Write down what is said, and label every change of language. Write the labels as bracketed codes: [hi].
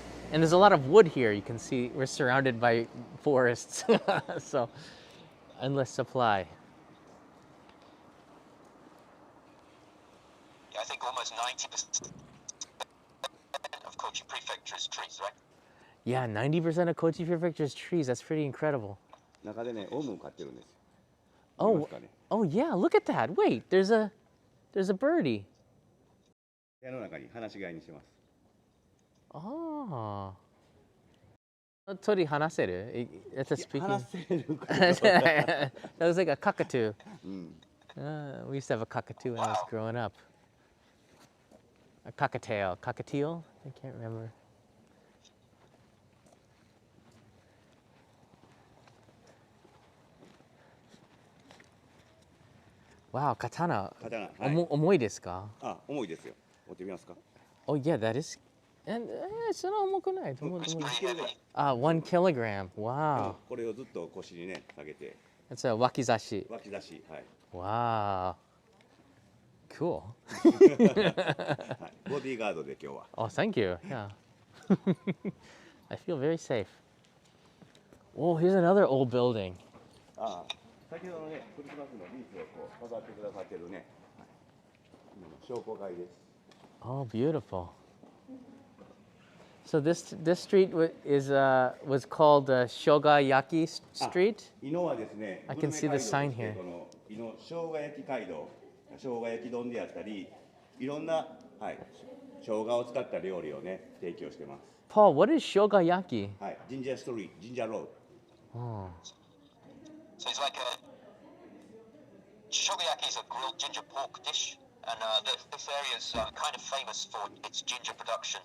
[en] And there's a lot of wood here. You can see we're surrounded by forests, so endless supply. Yeah, I think almost 90% of Kochi prefecture is trees, right? Yeah, 90% of Kochi prefecture is trees. That's pretty incredible. [ja] 中でね、オウムを飼ってるんですよ。 [en] Oh, oh yeah, look at that. Wait, there's a birdie. [ja] 部屋の中に放し飼いにしてます。 [en] Oh. [ja] Tori hanaseru? [en] That's a speaking. [ja] 話せるか [en] That was like a cockatoo. うん。 We used to have a cockatoo when I was growing up. A cockatiel. Cockatiel? I can't remember. Wow, katana. [ja] 刀、はい。重いですか? 重いですよ。持ってみますか。 [en] Oh yeah, that is. [ja] And そんな重くない。 [en] It's pretty heavy. 1 kilogram. Wow. [ja] これをずっと腰にね、下げて。 [en] That's a wakizashi. [ja] 脇差し、はい。 [en] Wow. Cool. [ja] はい。ボディーガードで今日は。 [en] Oh, thank you. Yeah. I feel very safe. Oh, here's another old building. [ja] 先ほどのね、クリスマスのリースをこう飾ってくださってるね、はい、今の商工会です。 [en] Oh, beautiful. So this street was called Shogayaki Street. [ja] 伊野はですね、 [en] I can see the sign here. [ja] この伊野生姜焼き街道、生姜焼き丼であったり、いろんな、はい、生姜を使った料理をね、提供してます。 [en] Paul, what is Shogayaki? [ja] はい、ジンジャーストリート、ジンジャーロード。 Oh. [en] So it's like shogoyaki is a grilled ginger pork dish, and this area is kind of famous for its ginger production.